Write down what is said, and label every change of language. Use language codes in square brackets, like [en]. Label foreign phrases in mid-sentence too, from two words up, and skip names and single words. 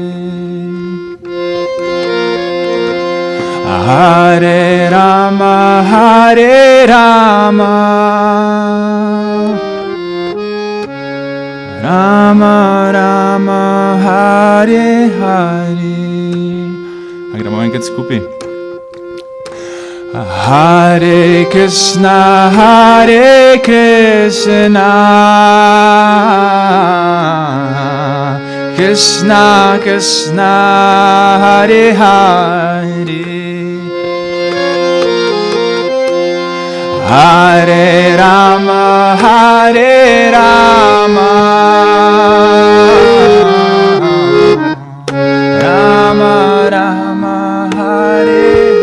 [sl] Hare Rama, Hare Rama, Rama Rama, Hare Hare. A gremo enkrat skupaj. Hare Krishna, Hare Krishna, Krishna Krishna, Hare Hare, Hare Rama, Hare Rama, Rama Rama, Hare